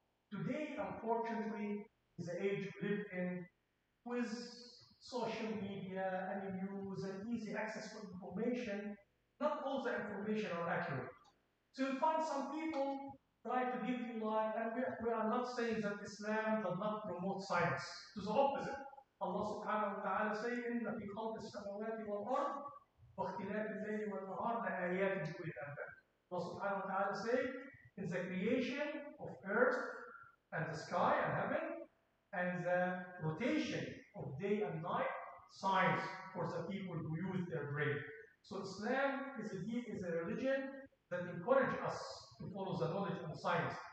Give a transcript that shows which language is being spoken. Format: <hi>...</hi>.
<en>Today, unfortunately, is the age we live in with social media and news and easy access to information. Not all the information are accurate. So you find some people try to give you light, and we are not saying that Islam does not promote science. To the opposite.</en> <ar>Allah subhanahu wa ta'ala say, إِنَّ فِي خَلْقِ السَّمَاوَاتِ وَالْأَرْضِ وَاخْتِلَافِ اللَّيْلِ وَالنَّهَارِ لَآيَاتٍ لِأُولِي الْأَلْبَابِ.</ar> <en>Allah subhanahu wa ta'ala say, in the creation of earth and the sky and heaven, and the rotation of day and night, signs for the people who use their brain. So Islam is a religion that encourages us to follow the knowledge and science.</en>